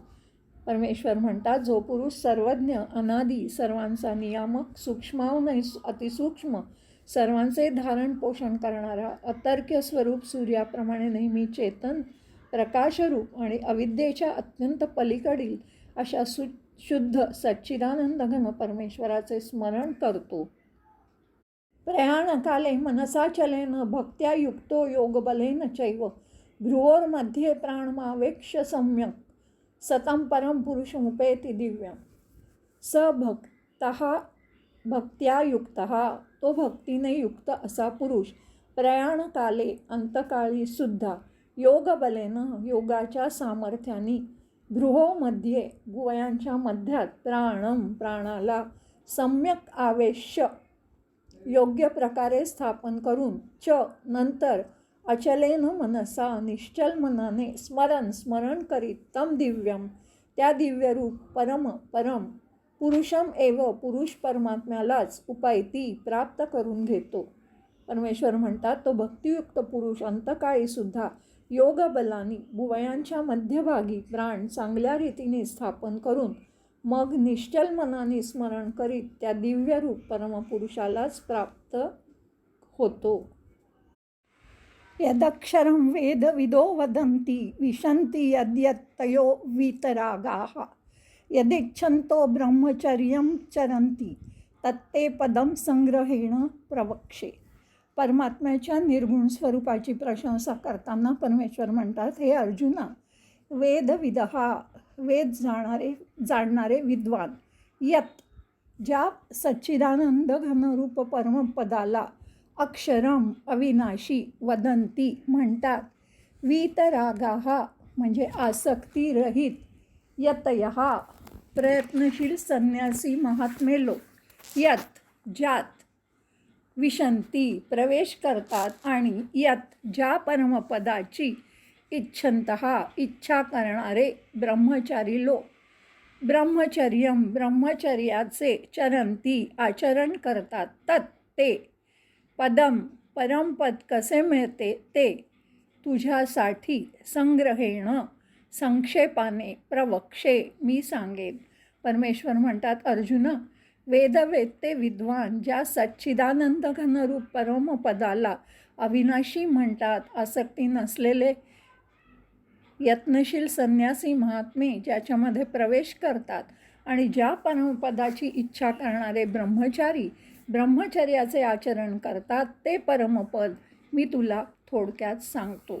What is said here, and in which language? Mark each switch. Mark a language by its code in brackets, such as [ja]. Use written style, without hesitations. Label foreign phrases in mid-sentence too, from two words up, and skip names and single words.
[mr] परमेश्वर म्हणतात, जो पुरुष सर्वज्ञ, अनादी, सर्वांचा नियामक, सूक्ष्माहून अतिसूक्ष्म, सर्वांचे धारण पोषण करणारा, अतर्क्य स्वरूप सूर्याप्रमाणे नेहमी चेतन प्रकाशरूप आणि अविद्येच्या अत्यंत पलीकडील अशा शुद्ध सच्चिदानंदघन परमेश्वराचे स्मरण करतो. [sa] प्रयाणकाले मनसाचलेन भक्त्या युक्तो योगबलेन चैव भ्रुवोर्मध्ये प्राणमावेक्ष्य सम्यक सतं परम पुरुषमुपेति दिव्यम. भक्त्या युक्तः, [mr] तो भक्तीने युक्त असा पुरुष, प्रयाणकाले अंतकाळी सुद्धा, योगबलेनं योगाच्या सामर्थ्याने, भ्रुवोमध्ये भुवयांच्या मध्यात, प्राणाला, [sa] सम्यक आवेश्य [mr] योग्य प्रकारे स्थापन करून, नंतर [sa] अचलेन मनसा [mr] निश्चल मनाने स्मरण करीत, [sa] तम दिव्यम [mr] त्या दिव्यरूप [sa] परम पुरुषम एव [mr] पुरुष परमात्म्यालाच उपायती प्राप्त करून घेतो. परमेश्वर म्हणतात, तो भक्तियुक्त पुरुष अंतकाळी सुद्धा योगबलानी भुवयांच्या मध्यभागी प्राण चांगल्या रीतीने स्थापन करून मग निश्चल मनाने स्मरण करीत त्या दिव्यरूप परमपुरुषालाच प्राप्त होतो. यदक्षरं वेद विदो वदन्ति विशन्ति यद्यत्तयो वीतरागाः यदिच्छन्तो ब्रह्मचर्यं चरन्ति तत्ते पदम संग्रहेण प्रवक्षे. परमात्म्याच्या निर्गुण स्वरूपाची प्रशंसा करताना परमेश्वर म्हणतात, हे अर्जुना, वेदविदहा वेद जाणणारे विद्वान, यत ज्या सच्चिदानंद घनरूप परमपदाला अक्षरम अविनाशी वदंती म्हणतात, वीतरागाहा म्हणजे आसक्तीरहित, यतयहा प्रयत्नशील संन्यासी महात्मे लोक, यत ज्यात विशंती प्रवेश करतात आणि यत ज्या परमपदाची इच्छन्तः इच्छा करणारे ब्रह्मचारी लोक, ब्रह्मचर्यम ब्रह्मचर्याचे, चरंती आचरण करतात, [sa] तत् ते, [mr] पदम परमपद कसे मिळते ते, तुझ्यासाठी संग्रहेण संक्षेपाने प्रवक्षे मी सांगेन. परमेश्वर म्हणतात, अर्जुना, वेदवेत्ते विद्वान ज्या सच्चिदानंद घनरूप परमपदाला अविनाशी म्हणतात, आसक्ती नसलेले यत्नशील संन्यासी महात्मे ज्याच्यामध्ये प्रवेश करतात आणि ज्या परमपदाची इच्छा करणारे ब्रह्मचारी ब्रह्मचर्याचे आचरण करतात, ते परमपद मी तुला थोडक्यात सांगतो.